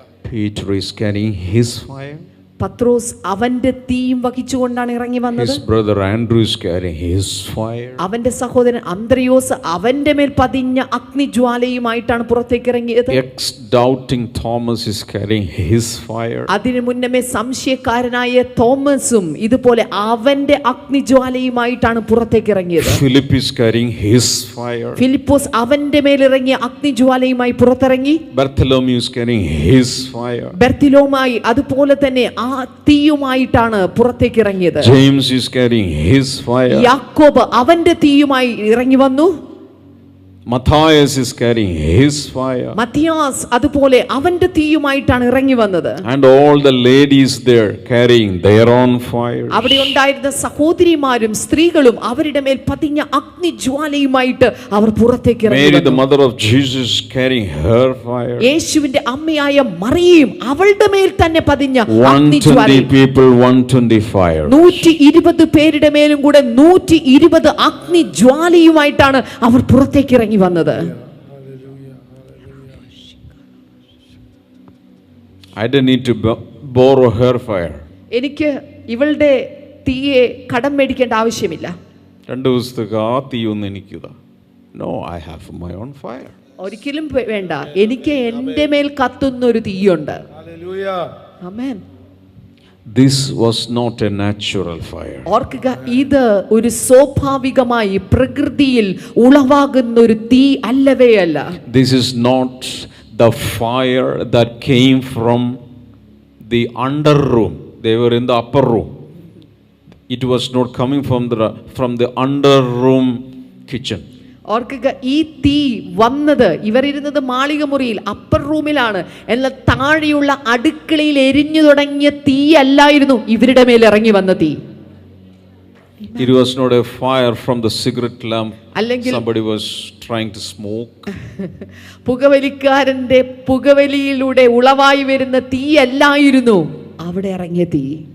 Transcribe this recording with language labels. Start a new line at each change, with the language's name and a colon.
English: Peter is carrying his fire.
Malayalam: പത്രോസ് അവന്റെ തീയും വഹിച്ചുകൊണ്ടാണ് ഇറങ്ങി വന്നത്.
English: His brother Andrew is carrying his fire.
Malayalam: അവന്റെ സഹോദരൻ അന്ത്രയോസ് അവന്റെ മേൽ പതിഞ്ഞ അഗ്നിജ്വാലയുമായിട്ടാണ് പുറത്തേക്ക് ഇറങ്ങിയത്.
English: Doubting Thomas is carrying his fire.
Malayalam: അതിനു മുന്നമേ സംശയക്കാരനായ തോമസും ഇതുപോലെ അവന്റെ അഗ്നിജ്വാലയുമായിട്ടാണ് പുറത്തേക്ക് ഇറങ്ങിയത്.
English: Philip is carrying his fire.
Malayalam: Philipose അവന്റെ മേൽ ഇറങ്ങിയ അഗ്നിജ്വാലയുമായി പുറത്തിറങ്ങി.
English: Bartholomew is carrying his fire.
Malayalam: ബർത്തിലോമായി അതുപോലെ തന്നെ ആ തീയുമായിട്ടാണ് പുറത്തേക്ക് ഇറങ്ങിയത്.
English: James is carrying his fire.
Malayalam: യാക്കോബ് അവന്റെ തീയുമായി ഇറങ്ങി വന്നു.
English: Matthias is carrying his fire.
Malayalam: മത്തിയാസ് അതുപോലെ അവന്റെ തീയുമായിട്ടാണ് ഇറങ്ങി വന്നത്.
English: And all the ladies there carrying their own fire.
Malayalam: അവിടെ ഉണ്ടായിരുന്ന സഹോദരിമാരും സ്ത്രീകളും അവരുടെ മേൽ പതിഞ്ഞ അഗ്നിജ്വാലയുമായിട്ട് അവർ പുറത്തേക്ക് ഇറങ്ങി.
English: Mary, the mother of Jesus, carrying her fire.
Malayalam: യേശുവിന്റെ അമ്മയായ മറിയയും അവളുടെ മേൽ തന്നെ പതിഞ്ഞ
English: 120 people, 120 fire.
Malayalam: 120 പേരുടെ മേലും കൂടെ 120 അഗ്നിജ്വാലയുമായിട്ടാണ് അവർ പുറത്തേക്ക് ഇറങ്ങി വന്നത്.
English: I didn't need to borrow her fire.
Malayalam: എനിക്ക് ഇവളുടെ തീയെ കടം മേടിക്കേണ്ട ആവശ്യമില്ല. 2 ദിവസത്തേക്ക് ആ തീയൊന്നും എനിക്കിതാ.
English: No, I have my own fire.
Malayalam: ഒരിക്കലും വേണ്ട, എനിക്ക് എൻ്റെ മേൽ കത്തുന്ന ഒരു തീയുണ്ട്. ആമേൻ.
English: This was not a natural fire.
Malayalam: ഓർക്കുക, ഇത് ഒരു സ്വാഭാവികമായി പ്രകൃതിയിൽ ഉളവാകുന്ന ഒരു തീ അല്ലവേ അല്ല.
English: This is not the fire that came from the under room. They were in the upper room. It was not coming from the under room kitchen.
Malayalam: ഓർക്കുക, ഈ തീ വന്നത് ഇവരിരുന്നത് മാളിക മുറിയിൽ അപ്പർ റൂമിലാണ്. എന്നാൽ താഴെയുള്ള അടുക്കളയിൽ എരിഞ്ഞു തുടങ്ങിയ തീ അല്ലായിരുന്നു ഇവരുടെ മേൽ ഇറങ്ങി വന്ന തീ.
English: It was not a fire from the cigarette lamp. Somebody was trying to smoke.
Malayalam: പുകവലിക്കാരന്റെ പുകവലിയിലൂടെ ഉളവായി വരുന്ന തീ അല്ലായിരുന്നു അവിടെ ഇറങ്ങിയ തീ.